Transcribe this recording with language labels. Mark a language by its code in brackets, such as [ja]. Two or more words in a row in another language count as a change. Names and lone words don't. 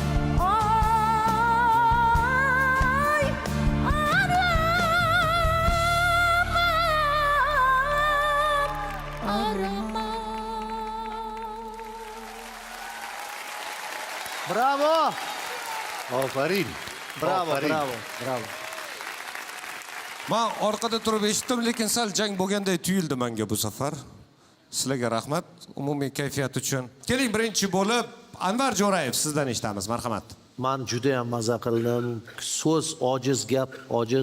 [tr] Ay, aramam, aramam. [uz] Bravo. Aferin. Bravo, Aferin. bravo, bravo. Men orqada turib eshitdim, lekin sal jang bo'lganday tuyuldi menga bu safar. Sizlarga rahmat umumiy kayfiyat uchun. Keling, birinchi bo'lib Anvar Jo'rayev sizdan eshitamiz, marhamat. Men juda ham maza qildim. So'z ojiz, gap ojiz.